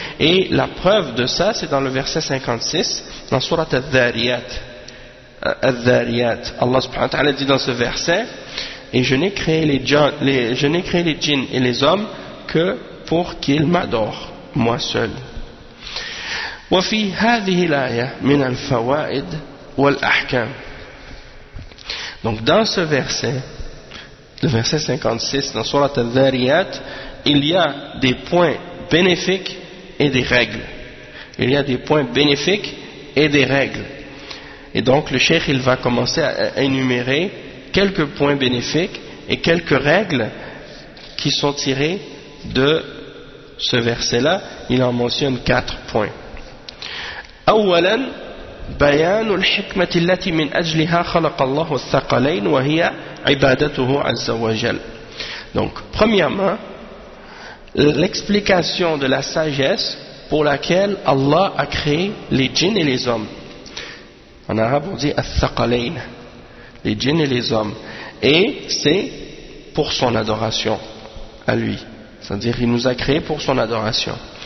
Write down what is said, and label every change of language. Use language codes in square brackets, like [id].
[fr] Et la preuve de ça, c'est dans le verset 56, dans sourate Al-Dhariyat. Al-Dhariyat. Allah subhanahu wa ta'ala dit dans ce verset, et je n'ai créé les djinns et les hommes que pour qu'ils m'adorent, moi seul. [ar] وفي هذه الآية من الفوائد والأحكام. [fr] Donc dans ce verset, le verset 56 dans Sourate Al-Dhariyat, il y a des points bénéfiques et des règles. Il y a des points bénéfiques et des règles. Et donc le cheikh il va commencer à énumérer quelques points bénéfiques et quelques règles qui sont tirées de ce verset-là. Il en mentionne quatre points. [ar] أولا بيان الحكمة التي من أجلها خلق الله الثقلين وهي عبادته عز وجل. [fr] Donc premièrement l'explication de la sagesse pour laquelle Allah a créé les djinns et les hommes. En arabe on dit الثقلين, les djinns et les hommes, et c'est pour son adoration à lui, c'est-à-dire il nous a créés pour son adoration.